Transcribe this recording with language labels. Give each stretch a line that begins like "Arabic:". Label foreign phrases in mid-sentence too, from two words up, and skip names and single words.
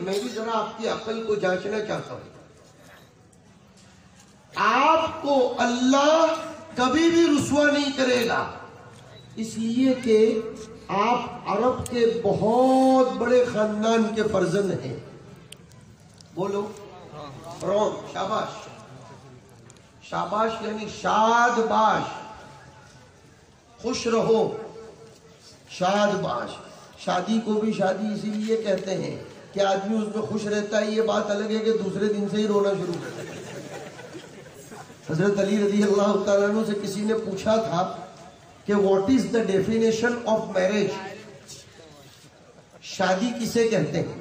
Urdu: میں بھی ذرا آپ کی عقل کو جانچنا چاہتا ہوں۔ آپ کو اللہ کبھی بھی رسوا نہیں کرے گا، اس لیے کہ آپ عرب کے بہت بڑے خاندان کے فرزند ہیں۔ بولو رونگ، شاباش، شاباش یعنی
Persian: شاد باش،
Urdu: خوش رہو،
Persian: شاد باش۔
Urdu: شادی کو بھی شادی اسی لیے کہتے ہیں کہ آدمی اس میں خوش رہتا ہے۔ یہ بات الگ ہے کہ دوسرے دن سے ہی رونا شروع کر دیتا ہے۔ حضرت علی رضی اللہ تعالیٰ عنہ سے کسی نے پوچھا تھا کہ
English: what is the definition of marriage,
Urdu: شادی کسے کہتے ہیں؟